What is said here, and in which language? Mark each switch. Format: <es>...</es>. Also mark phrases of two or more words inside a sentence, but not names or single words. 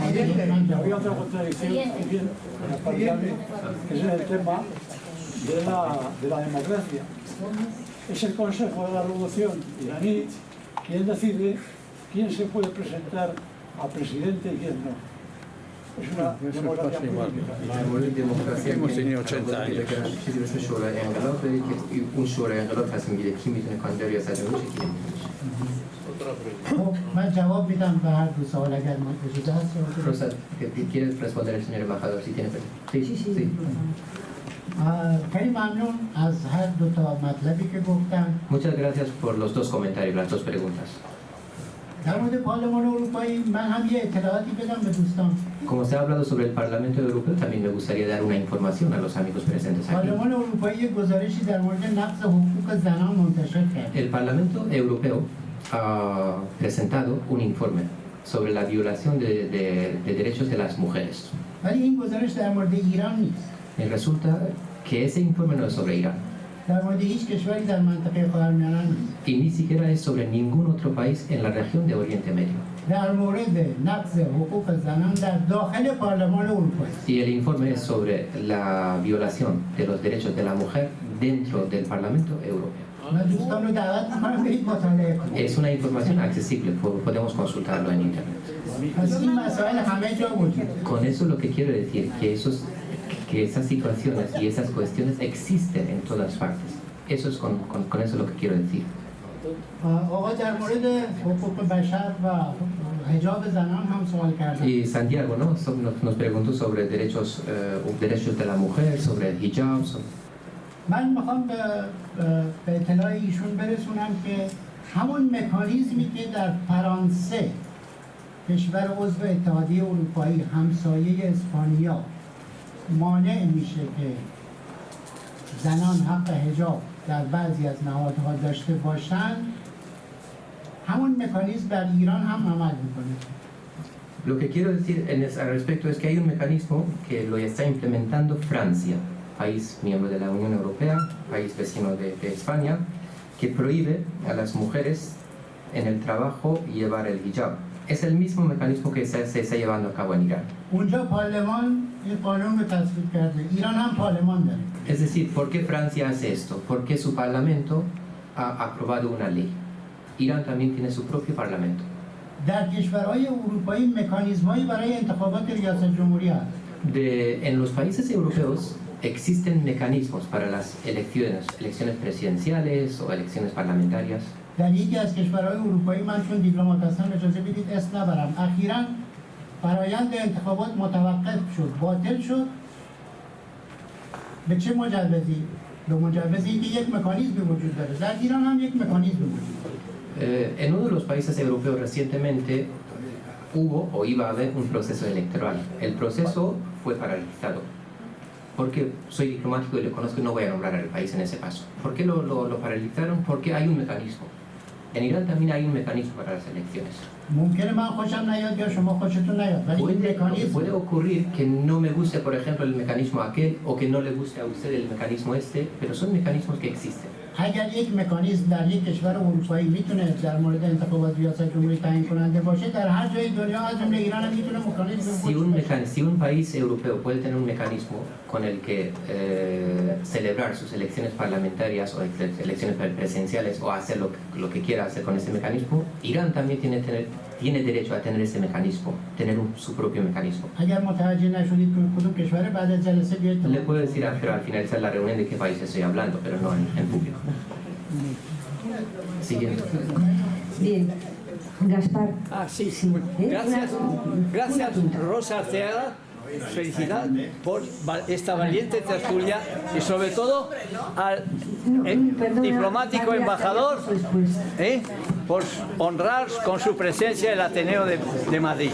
<es>Había otra contradicción también, que es el tema de la democracia. Es el Consejo de la Revolución iraní quien decide quién se puede presentar a presidente y quién no. Es una democracia política. Hemos tenido 80 años.</es> <fa>چیزی به اسم شورای انقلاب دارید که اون شورای انقلاب تصمیم میگیره کی میتونه کاندیدا ریاست جمهوری شه کی نمیتونه. خب من جواب میدم به هر دو سوال اگر من اجازه هست.</fa> <es>Rosa, ¿quieres responder al señor embajador si tiene preguntas? Sí.</es> <fa>خیلی ممنون از هر دو تا مطلبی که گفتن.</fa> <es>Muchas gracias por los dos comentarios, las dos preguntas.</es> <fa>در مورد پارلمان اروپایی من هم یه اطلاعاتی بدم به دوستان.</fa> <es>Como se ha hablado sobre el Parlamento Europeo, también me gustaría dar una información a los amigos presentes aquí.</es> <fa>پارلمان اروپایی یک گزارشی در مورد نقض حقوق زنان منتشر کرد.</fa> <es>El Parlamento Europeo ha presentado un informe sobre la violación de derechos de las mujeres.</es> <fa>ولی این گزارش در مورد ایران نیست.</fa> <es>Y resulta que ese informe no es sobre Irán.</es> <fa>در مورد هیچ کشوری در منطقه خاورمیانه نیست.</fa> <es>Y ni siquiera es sobre ningún otro país en la región de Oriente Medio.</es> <fa>در مورد نقض حقوق زنان در داخل پارلمان اروپایی.</fa> <es>Y el informe es sobre la violación de los derechos de la mujer dentro del Parlamento Europeo.</es> <fa>من دوستان رو دعوت می‌کنم برید مطالعه کنید.</fa> <es>Es una información accesible, podemos consultarlo en internet.</es> <fa>پس این مسائل همه جا وجود.</fa> <es>Con eso lo que quiero decir que esas situaciones y esas cuestiones existen en todas partes. Eso es con eso lo que quiero decir.</es> <fa>آقا در مورد حقوق بشر و حجاب زنان هم سوال کردن.</fa> <es>Y Santiago, ¿no? Nos preguntó sobre derechos de la mujer, sobre el hijab.</es> <fa>من میخوام به اطلاع ایشون برسونم که همون مکانیزمی که در فرانسه کشور عضو اتحادیه اروپایی همسایه اسپانیا مانع میشه که زنان حق حجاب در بعضی از نهادها داشته باشند، همون مکانیزم در ایران هم عمل میکنه.</fa> <es>Lo que quiero decir al respecto es que hay un mecanismo que lo está implementando Francia, país miembro de la Unión Europea, país vecino de España, que prohíbe a las mujeres en el trabajo llevar el hijab. Es el mismo mecanismo que se está llevando a cabo en Irán.</es> <fa>اونجا پارلمان این قانون رو تصویب کرده، ایران هم پارلمان داره.</fa> <es>Es decir, ¿por qué Francia hace esto? Porque su parlamento ha aprobado una ley. Irán también tiene su propio parlamento.</es> <fa>در کشورهای اروپایی مکانیزمایی برای انتخابات ریاست جمهوری هست.</fa> <es>En los países europeos existen mecanismos para las elecciones presidenciales o elecciones parlamentarias.</es> <fa>در یکی از کشورهای اروپایی من چون دیپلمات هستم اجازه بدید اسم نبرم. اخیراً فرایند انتخابات متوقف شد، باطل شد. به چه مجوزی؟ به مجوزی که یک مکانیزمی وجود داره. در ایران هم یک مکانیزمی وجود داره.</fa> <es>En uno de los países europeos recientemente hubo o iba a haber un proceso electoral. El proceso fue paralizado. Porque soy diplomático y lo conozco y no voy a nombrar al país en ese paso. ¿Por qué lo paralizaron? Porque hay un mecanismo. En Irán también hay un mecanismo para las elecciones.</es> <fa>ممکنه من خوشم نیاد یا شما خوشتون نیاد ولی این مکانیزم</fa> <es>puede ocurrir que no me guste por ejemplo el mecanismo aquel o que no le guste a usted el mecanismo este, pero son mecanismos que existen.</es> <fa>اگر یک مکانیزم در یک کشور اروپایی میتونه در مورد انتخابات ریاست جمهوری تعیین کننده باشه، در هر جای دنیا از جمله ایران هم میتونه مکانیزم</fa> <es>Si un país europeo puede tener un mecanismo con el que celebrar sus elecciones parlamentarias o elecciones presidenciales o hacer lo que quiera hacer con ese mecanismo, Irán también tiene derecho a tener ese mecanismo, tener su propio mecanismo.</es> <fa>اگر متوجه نشدید که کدوم کشور بعد از جلسه بیاید</fa> <es>Le puedo decir pero al finalizar la reunión de qué país estoy hablando, pero no en público. Siguiente. Bien. Gaspar. Sí. Gracias, Rosa Arteaga. Felicidad por esta valiente tertulia y sobre todo diplomático embajador, por honrar con su presencia el Ateneo de Madrid.</es>